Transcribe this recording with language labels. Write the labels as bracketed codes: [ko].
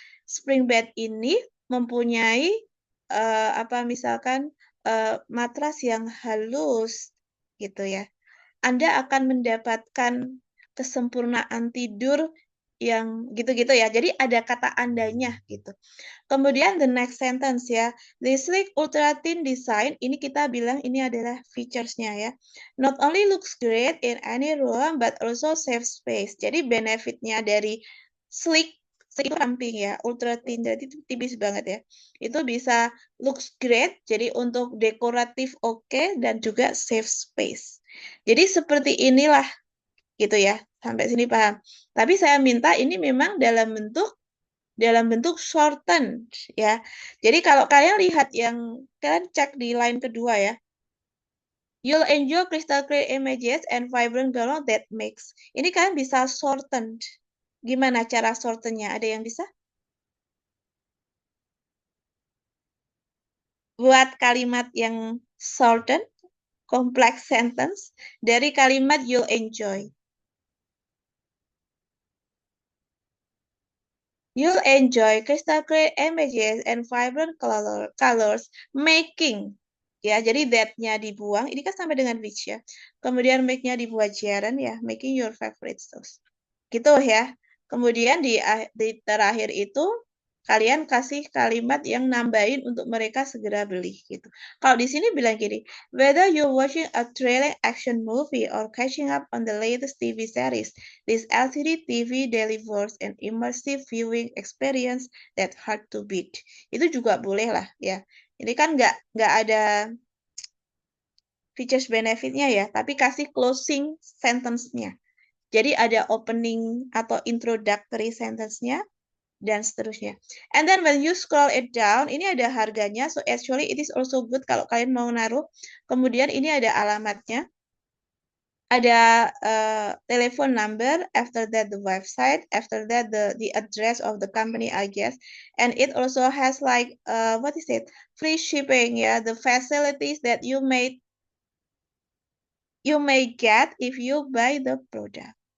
[id] Spring bed ini mempunyai misalkan matras yang halus, gitu ya. Anda akan mendapatkan kesempurnaan tidur yang gitu-gitu ya. Jadi ada kata andanya gitu. Kemudian [en] the next sentence [id] ya. [en] The sleek ultra thin design, [id] ini kita bilang ini adalah features-nya ya. [en] Not only looks great in any room, but also saves space. [id] Jadi benefit-nya dari sleek itu ramping ya, ultra thin, jadi itu tipis banget ya. Itu bisa [en] looks great, [id] jadi untuk dekoratif oke, dan juga save space. Jadi seperti inilah gitu ya, sampai sini paham. Tapi saya minta ini memang dalam bentuk shortened ya. Jadi kalau kalian lihat yang kalian cek di line kedua ya. [en] You'll enjoy crystal clear images and vibrant color that makes. [id] Ini kalian bisa shortened. Gimana cara shortennya? Ada yang bisa? Buat kalimat yang shortened, complex sentence dari kalimat [en] you'll enjoy. You'll enjoy crystal clear images and vibrant colors, making. [id] Ya, jadi that-nya dibuang. Ini kan sampai dengan which ya. Kemudian make-nya dibuat gerund ya, [en] making your favorite sauce. [id] Gitu ya. Kemudian di terakhir itu kalian kasih kalimat yang nambahin untuk mereka segera beli gitu. Kalau di sini bilang gini, [en] whether you're watching a thrilling action movie or catching up on the latest TV series, this LCD TV delivers an immersive viewing experience that hard to beat. [id] Itu juga boleh lah ya. Ini kan nggak ada features benefitnya ya, tapi kasih closing sentence-nya. Jadi ada opening atau introductory sentence-nya dan seterusnya. [en] And then when you scroll it down, [id] ini ada harganya. [en] So actually it is also good [id] kalau kalian mau naruh. Kemudian ini ada alamatnya. [en] Ada telephone number, after that the website, after that the address of the company, I guess. And it also has like what is it? Free shipping, yeah, the facilities that you may get if you buy the product.